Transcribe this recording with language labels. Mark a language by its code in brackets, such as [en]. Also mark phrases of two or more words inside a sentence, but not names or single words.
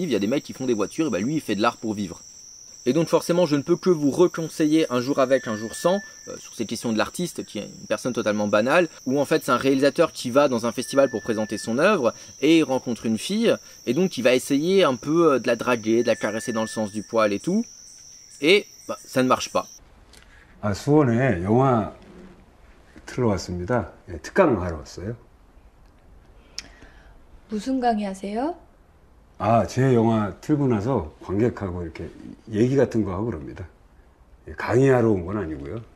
[fr] Il y a des mecs qui font des voitures, et ben, lui, il fait de l'art pour vivre. Et donc forcément, je ne peux que vous reconseiller Un jour avec, un jour sans, sur ces questions de l'artiste, qui est une personne totalement banale, où en fait c'est un réalisateur qui va dans un festival pour présenter son œuvre, et il rencontre une fille, et donc il va essayer un peu de la draguer, de la caresser dans le sens du poil et tout, et bah, ça ne marche pas. [ko] 아, 수원에 영화 틀러 왔습니다. 예, 특강 하러 왔어요. 무슨 강의 하세요? 아, 제 영화 틀고 나서 관객하고 이렇게 얘기 같은 거 하고 그럽니다. 예, 강의하러 온 건 아니고요.